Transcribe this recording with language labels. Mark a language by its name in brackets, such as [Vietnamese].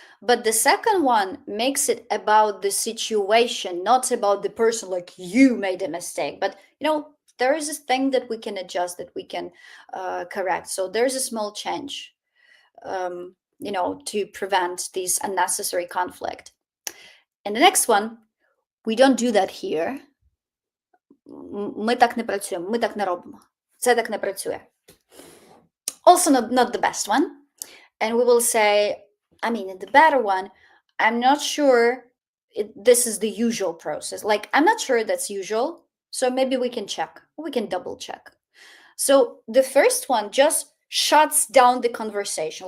[English] But the second one makes it about the situation, not about the person, like you made a mistake. But, you know, there is a thing that we can adjust, that we can correct. So there's a small change, you know, to prevent this unnecessary conflict. And the next one, we don't do that here. [Ukrainian] Ми так не працюємо, ми так не робимо. Це так не працює. [English] Also not the best one. And we will say, I mean, in the better one, I'm not sure this is the usual process. Like, I'm not sure that's usual. So maybe we can check. We can double check. So the first one just shuts down the conversation.